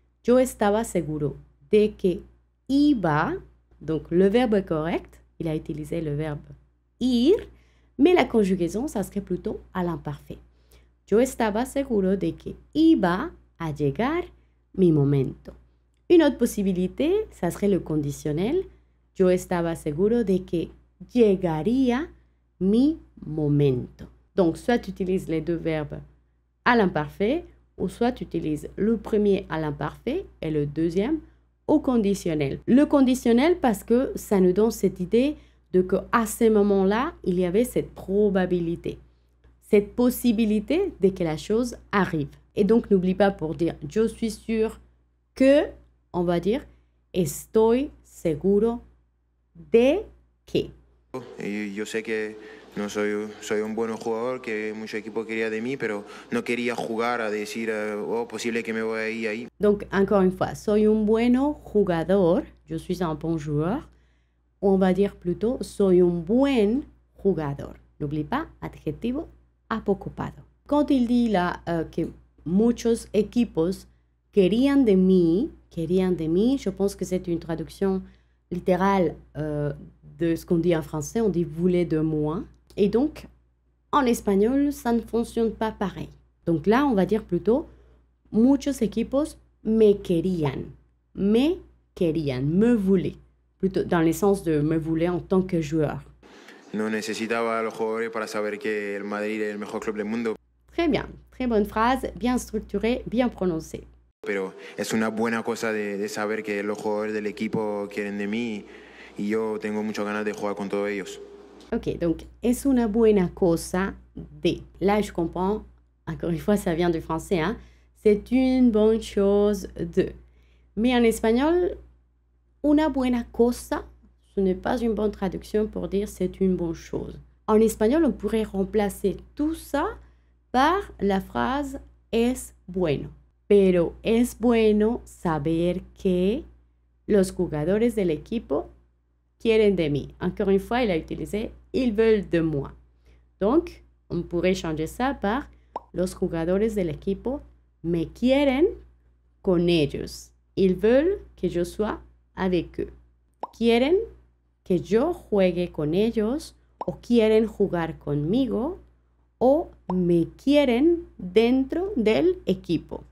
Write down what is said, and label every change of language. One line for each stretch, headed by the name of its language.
Spanish: Yo estaba seguro de que iba.
French: Donc, le verbe est correct. Il a utilisé le verbe ir, mais la conjugaison, ça serait plutôt à l'imparfait.
Spanish: Yo estaba seguro de que iba a llegar mi momento.
French: Une autre possibilité, ça serait le conditionnel.
Spanish: Yo estaba seguro de que llegaría mi momento.
French: Donc, soit tu utilises les deux verbes à l'imparfait, ou soit tu utilises le premier à l'imparfait et le deuxième au conditionnel. Le conditionnel parce que ça nous donne cette idée de qu'à ce moment-là, il y avait cette probabilité, cette possibilité de que la chose arrive. Et donc, n'oublie pas pour dire « je suis sûr que », on va dire «
Spanish: estoy seguro de que ». Y yo sé que no soy un buen jugador, que mucho equipo quería de mí, pero no quería jugar a decir, posible que me voy a ir ahí.
French: Donc, encore une fois,
Spanish: soy un bueno jugador,
French: je suis un bon joueur. On va dire plutôt,
Spanish: soy un buen jugador.
French: N'oublie pas,
Spanish: adjetivo apocopado.
French: Quand il dit là que
Spanish: muchos equipos querían de mí,
French: je pense que c'est une traduction littérale de ce qu'on dit en français, on dit voulait de moi. Et donc, en espagnol, ça ne fonctionne pas pareil. Donc là, on va dire plutôt
Spanish: muchos equipos me querían,
French: me voulaient. Plutôt dans le sens de me voulaient en tant que joueur.
Spanish: No necesitaba a los jugadores para saber que el Madrid es el mejor club del mundo.
French: Très bien, très bonne phrase, bien structurée, bien prononcée.
Spanish: Pero es una buena cosa de saber que los jugadores del equipo quieren de mí y yo tengo muchas ganas de jugar con todos ellos.
French: Ok, donc,
Spanish: es una buena cosa de.
French: Là, je comprends. Encore une fois, ça vient du français. Hein? C'est une bonne chose de. Mais en espagnol,
Spanish: una buena cosa,
French: ce n'est pas une bonne traduction pour dire c'est une bonne chose. En espagnol, on pourrait remplacer tout ça par la phrase
Spanish: es bueno. Pero es bueno saber que los jugadores del equipo quieren de mí.
French: Encore une fois, il a utilisé ils veulent de moi. Donc, on pourrait changer ça par
Spanish: los jugadores del equipo me quieren con ellos.
French: Ils veulent que
Spanish: yo sois
French: avec eux.
Spanish: Quieren que yo juegue con ellos o quieren jugar conmigo o me quieren dentro del equipo.